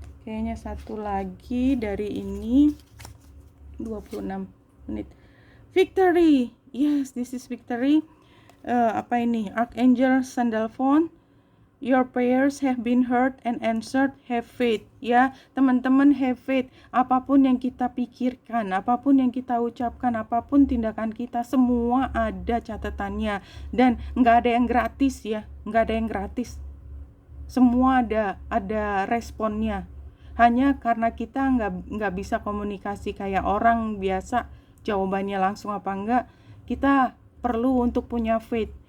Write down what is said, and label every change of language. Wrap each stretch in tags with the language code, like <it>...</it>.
<id>Kayaknya satu lagi dari ini, 26 menit.</id> <en>Victory, yes, this is victory.</en> <id>Apa ini?</id> <en>Archangel Sandalphon. Your prayers have been heard and answered. Have faith.</en> <id>Ya, teman-teman,</id> <en>have faith.</en> <id>Apapun yang kita pikirkan, apapun yang kita ucapkan, apapun tindakan kita, semua ada catatannya. Dan nggak ada yang gratis ya, nggak ada yang gratis. Semua ada responnya. Hanya karena kita nggak bisa komunikasi kayak orang biasa, jawabannya langsung apa enggak, kita perlu untuk punya faith.</id>